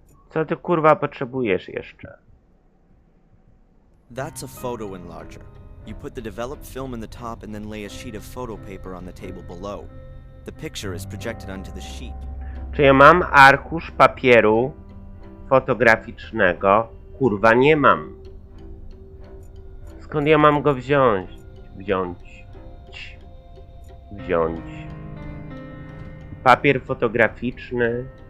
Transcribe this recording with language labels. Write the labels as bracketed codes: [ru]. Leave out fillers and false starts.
[pl] Co ty kurwa potrzebujesz jeszcze? [en] That's a photo enlarger. You put the developed film in the top and then lay a sheet of photo paper on the table below. The picture is projected onto the sheet. [pl] Czy ja mam arkusz papieru fotograficznego? Kurwa, nie mam. Skąd ja mam go wziąć? Wziąć. Papier fotograficzny.